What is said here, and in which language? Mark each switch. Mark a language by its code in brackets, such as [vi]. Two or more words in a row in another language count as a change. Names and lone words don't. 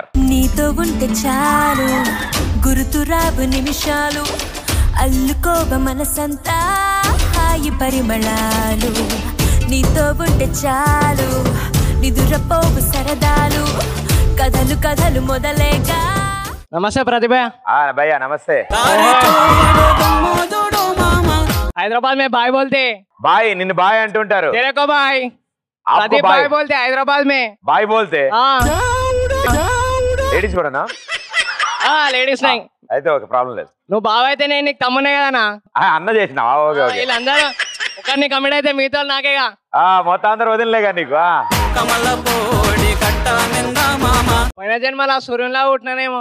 [te] నీతో ఉంటే చాలు, గుర్తురావు నిమిషాలు, అల్లుకోవ మనసంతా హాయి పరిమళాలు. నీతో ఉంటే చాలు, నిదురపోవు సరదాలు, కథలు కథలు మొదలేగా. నమస్తే ప్రతిభ. భయ్యా నమస్తే. [hi] हैदराबाद में बाय बोलते [te] బాయ్ నిన్ను బాయ్ అంటుంటారు [hi] तेरे को बाय आपको प्रदीप बाय बाय बोलते हैदराबाद में बाय बोलते [te] లేడీస్ కూడానా లేడీస్ నై అయితే ఓకే ప్రాబ్లం లేదు నువ్వు బావ అయితే నేను నీకు తమ్మునే కదనా అన్న చేసినావా ఓకే ఓకే వీళ్ళందరూ ఒకరిని కమిట్ అయితే మిగతా నాకేగా మొత్తం అందరూ వదిలేగా నీకు పోయిన జన్మలో సూర్యునిలా పుట్టినానేమో